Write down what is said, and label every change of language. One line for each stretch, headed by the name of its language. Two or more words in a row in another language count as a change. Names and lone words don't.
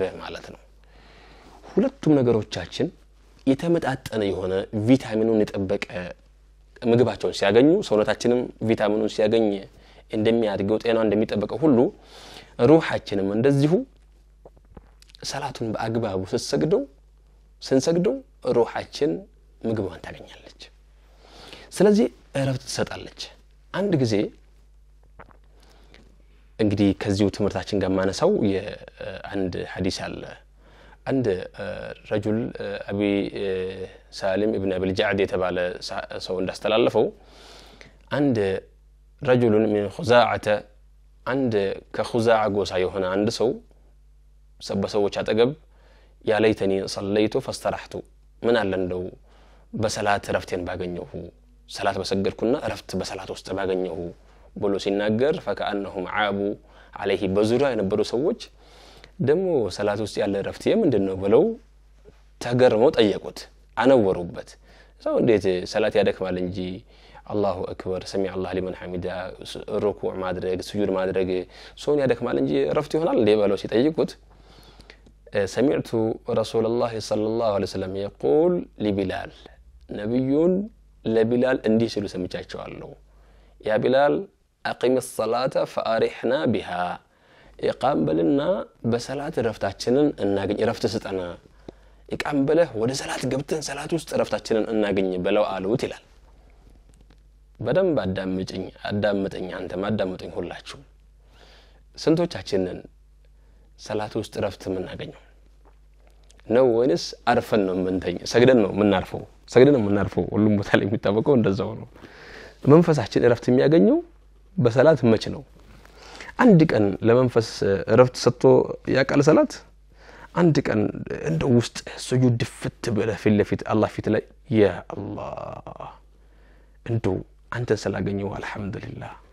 Amharic: ማለት ነው ሁለቱም ነገሮቻችን የተመጣጠነ የሆነ ቪታሚኑን የጠበቀ ምግባቸውን ሲያገኙ ሰውነታችንም ቪታሚኑን ሲያገኝ እንደሚያድገው ጤናው እንደሚጠበቀው ሁሉ ሩሃችንም እንደዚሁ ሰላቱን በአግባቡ ስንሰግደው ሩሃችን ምግቧን ታገኛለች ስለዚህ እረፍት ትሰጣለች አንድ ጊዜ እንግዲህ ከዚሁ ትምርታችን ጋር ማነሳው የአንድ ሐዲስ አለ
Arabic: عند رجل أبي سالم ابن أبي الجعد يتبع سو
Amharic: እንዳስተላለፈው
Arabic: عند رجل من خزاعة عند كخزاعة
Amharic: ጎሳ የሆነ አንድ ሰው ሰዎች አጠገብ
Arabic: يا ليتني صليت فاسترحت
Amharic: ምን አለ እንደው በሰላት ረፍቴን ባገኘሁ ሰላት በሰገድኩና ረፍት በሰላት ውስጥ ባገኘሁ ብሎ ሲናገር
Arabic: فكأنهم عابوا عليه
Amharic: በዙሪያ የነበሩ ሰዎች ደሞ ሰላት ውስጥ ያለ ረፍት ምንድነው ብለው ተገርመው ጠየቁት አነወሩበት ሰው እንዴት ሰላት ያደክማል እንጂ
Arabic: الله أكبر سمع الله لمن حمده
Amharic: ሩኩዕ ማድረግ ስጁድ ማድረግ ሶን ያደክማል እንጂ ረፍት ይሆናል እንዴ ብለው ሲጠይቁት
Arabic: سمعت رسول الله صلى الله عليه وسلم يقول لبلال نبي لبلال اندي
Amharic: ሲሉ ሰምቻቸዋለሁ
Arabic: يا بلال اقم الصلاه فارحنا بها
Amharic: ኢቃም በልና በሰላት ረፍታችንን እናገኝ ረፍት ስጠና ኢቃም በለህ ወደ ሰላት ገብተን ሰላት ውስጥ ረፍታችንን እናገኝ በለው አሉት ይላል በደንብ አዳምጠኝ አንተም አዳምጠኝ ሁላችሁ ስንቶቻችንን ሰላት ውስጥ ረፍት የምናገኘው ነው ወይስ አርፈን ነው የምንተኝ ሰግደን ነው የምናርፈው ሁሉም ቦታ ላይ የሚታወቀው እንደዛው ነው መንፈሳችን ረፍት የሚያገኘው በሰላት መች ነው አንድ ቀን ለመንፈስ ረፍት ሰጥቶ ያቃለ ሰላት አንድ ቀን እንደ ውስጥ ስጁድ ድፍት ብለ ፊት አላህ ፊት ላይ ያ አላህ እንደው አንተ ስላገኘው አልহামዱሊላህ